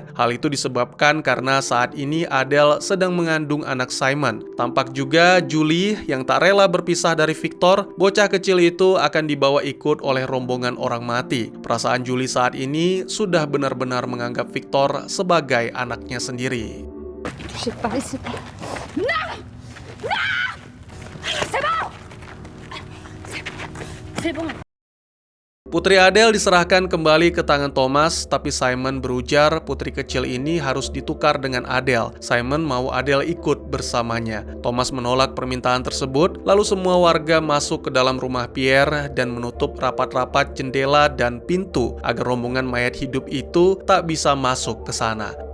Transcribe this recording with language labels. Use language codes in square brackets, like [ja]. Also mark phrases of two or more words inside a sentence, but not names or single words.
[id] Hal itu disebabkan karena saat ini Adele sedang mengandung anak Simon. Tampak juga Julie yang tak rela berpisah dari Victor. Bocah kecil itu akan dibawa ikut oleh rombongan orang mati. Perasaan Julie saat ini sudah benar-benar menganggap Victor sebagai anaknya sendiri. [fr] Touchez pas, c'est pas. Non! Non! C'est bon! C'est bon. [id] Putri Adele diserahkan kembali ke tangan Thomas, tapi Simon berujar putri kecil ini harus ditukar dengan Adele. Simon mau Adele ikut bersamanya. Thomas menolak permintaan tersebut, lalu semua warga masuk ke dalam rumah Pierre dan menutup rapat-rapat jendela dan pintu agar rombongan mayat hidup itu tak bisa masuk ke sana.